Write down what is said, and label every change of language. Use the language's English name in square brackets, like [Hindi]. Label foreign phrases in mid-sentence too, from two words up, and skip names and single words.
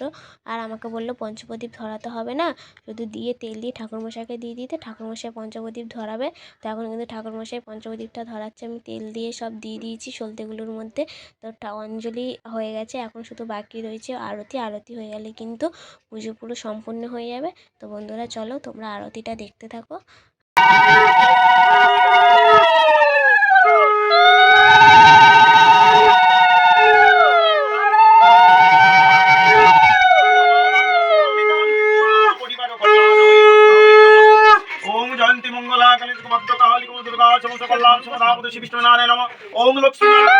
[Bangla] আর আমাকে বললো পঞ্চপ্রদীপ ধরাতে হবে না, শুধু দিয়ে তেল দিয়ে ঠাকুরমশাইকে দিয়ে দিতে, ঠাকুরমশাই পঞ্চপ্রদীপ ধরাবে। তো এখন কিন্তু ঠাকুরমশাই পঞ্চপ্রদীপটা ধরাচ্ছে। আমি তেল দিয়ে সব দিয়ে দিয়েছি সলতেগুলোর মধ্যে। তো অঞ্জলি হয়ে গেছে, এখন শুধু বাকি রয়েছে আরতি। আরতি হয়ে গেলে কিন্তু পুজো পুরো সম্পূর্ণ হয়ে যাবে। তো বন্ধুরা চলো তোমরা আরতিটা দেখতে থাকো। [Sanskrit] ओम जयंती मंगला काली भक्त काली दुर्गा समस्त कल्याण समदा श्री विष्णु नारायण नमः ओम लक्ष्मी